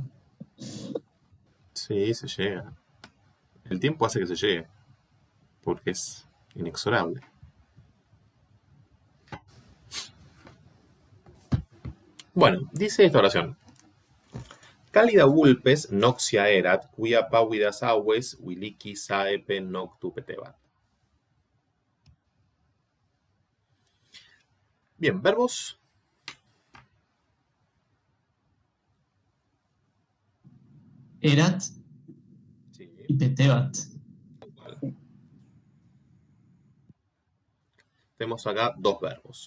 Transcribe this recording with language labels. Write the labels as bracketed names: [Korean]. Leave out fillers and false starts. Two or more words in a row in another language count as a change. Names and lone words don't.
[Spanish] Sí, se llega. El tiempo hace que se llegue. Porque es inexorable. Bueno, dice esta oración. [Latin] Cálida vulpes noxia erat, quia pavidas aves, wiliki saepe noctu petebat. [Spanish] Bien, verbos. Erat Sí. y Petebat. Tenemos acá dos verbos.